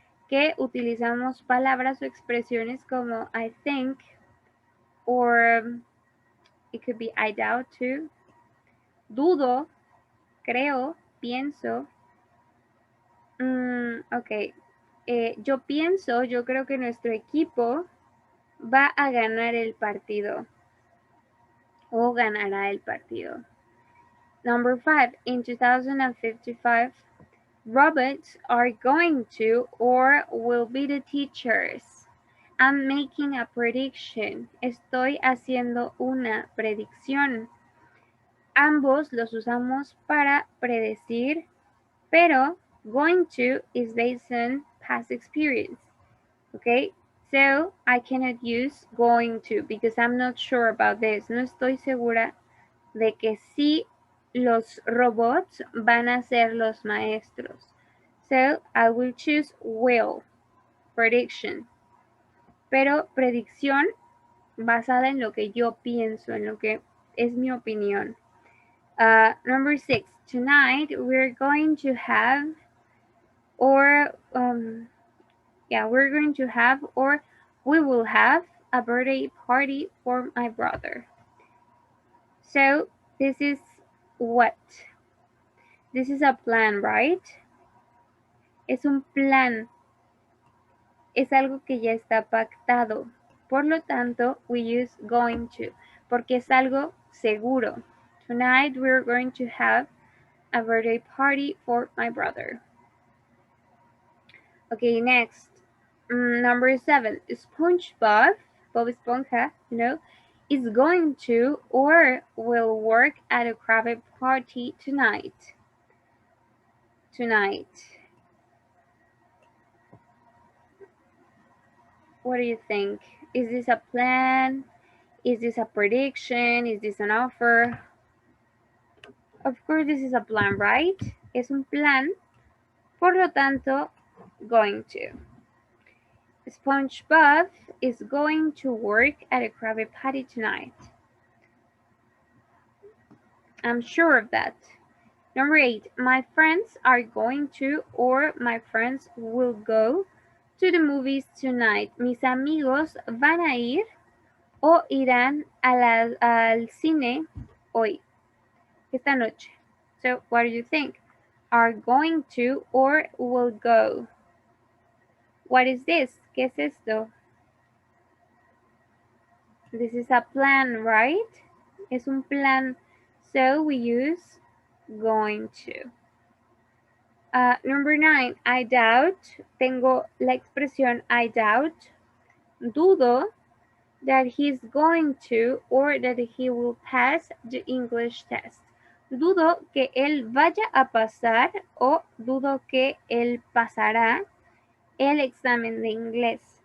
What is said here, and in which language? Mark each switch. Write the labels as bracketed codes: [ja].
[es] Que utilizamos palabras o expresiones como [en] I think, or it could be I doubt too, [es] dudo, creo, pienso. Ok, yo pienso, yo creo que nuestro equipo va a ganar el partido o ganará el partido. [en] Number 5, in 2055, robots are going to or will be the teachers. I'm making a prediction. [es] Estoy haciendo una predicción. Ambos los usamos para predecir, pero [en] going to is based on past experience. Okay, so I cannot use going to because I'm not sure about this. [es] No estoy segura de que sí los robots van a ser los maestros. [en] So I will choose will, prediction. [es] Pero predicción basada en lo que yo pienso, en lo que es mi opinión. [en] Number 6, tonight we're going to have, or we're going to have, or we will have a birthday party for my brother. So this is what? This is a plan, right? [es] Es un plan. Es algo que ya está pactado. Por lo tanto, [en] we use going to, [es] porque es algo seguro. [en] Tonight we're going to have a birthday party for my brother. Okay, next. Number 7. SpongeBob, Bob Esponja, is going to or will work at a Krabby party tonight. Tonight. What do you think? Is this a plan? Is this a prediction? Is this an offer? Of course, this is a plan, right? [es] Es un plan. Por lo tanto, [en] going to. SpongeBob is going to work at a Krabby Patty tonight. I'm sure of that. Number 8. My friends are going to or my friends will go to the movies tonight. [es] Mis amigos van a ir o irán al cine hoy, esta noche. [en] So, what do you think? Are going to or will go? What is this? [es] ¿Qué es esto? [en] This is a plan, right? [es] Es un plan. [en] So, we use going to. Number 9, I doubt. [es] Tengo la expresión [en] I doubt. [es] Dudo [en] that he's going to or that he will pass the English test. [es] Dudo que él vaya a pasar o dudo que él pasará el examen de inglés.